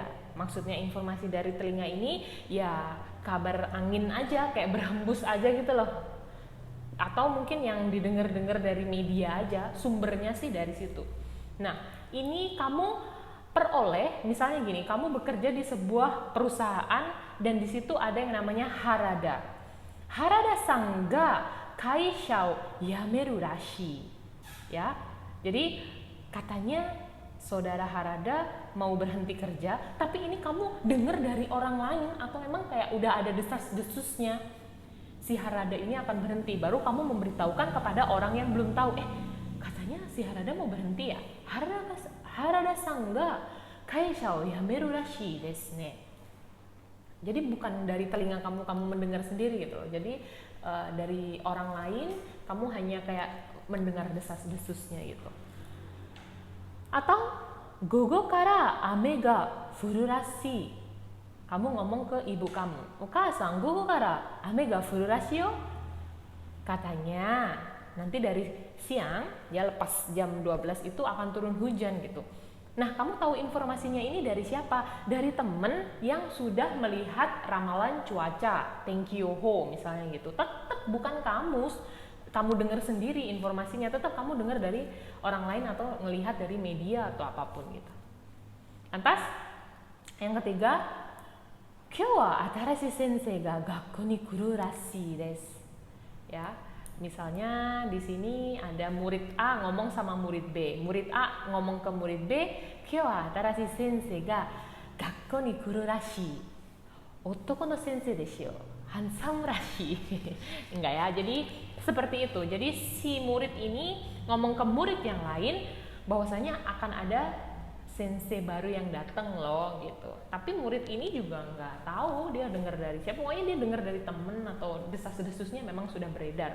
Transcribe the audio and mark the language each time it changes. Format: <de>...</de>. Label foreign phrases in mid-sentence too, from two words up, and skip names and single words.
<id>Maksudnya informasi dari telinga ini ya kabar angin aja, kayak berhembus aja gitu loh. Atau mungkin yang didengar-dengar dari media aja, sumbernya sih dari situ. Nah, ini kamu peroleh, misalnya gini, kamu bekerja di sebuah perusahaan dan di situ ada yang namanya harada.</id> <ja>ハラダさんが会社を辞めるらしい.</ja> <id>Ya. Jadi katanya saudara Harada mau berhenti kerja, tapi ini kamu dengar dari orang lain atau memang kayak udah ada desas-desusnya si Harada ini akan berhenti, baru kamu memberitahukan kepada orang yang belum tahu, katanya si Harada mau berhenti ya.</id> <ja>ハラダさんが会社を辞めるらしいですね.</ja> <id>Jadi bukan dari telinga kamu mendengar sendiri gitu loh. Jadi dari orang lain kamu hanya kayak mendengar desas-desusnya gitu.</id> <ja>Atau 午後から雨が降るらしい.</ja> <id>Kamu ngomong ke ibu kamu,</id> <ja>"お母さん、午後から雨が降るらしいよ."</ja> <id>Katanya nanti dari siang ya, lepas jam 12 itu akan turun hujan gitu. Nah, kamu tahu informasinya ini dari siapa? Dari temen yang sudah melihat ramalan cuaca, Tenkyoho misalnya gitu. Tetap bukan kamu dengar sendiri informasinya, tetap kamu dengar dari orang lain atau ngelihat dari media atau apapun gitu. Lantas, yang ketiga,</id> <ja>今日は新しい先生が学校に来るらしいです.</ja> <id>Ya. Misalnya di sini ada murid A ngomong sama murid B. Murid A ngomong ke murid B,</id> <ja>"今日は新しい先生が学校に来るらしい. 男の先生ですよ.</ja> <id>Handsome rashi." Enggak ya. Jadi seperti itu. Jadi si murid ini ngomong ke murid yang lain bahwasanya akan ada sensei baru yang datang loh gitu. Tapi murid ini juga nggak tahu dia dengar dari siapa. Pokoknya dia dengar dari temen atau desas-desusnya memang sudah beredar.</id>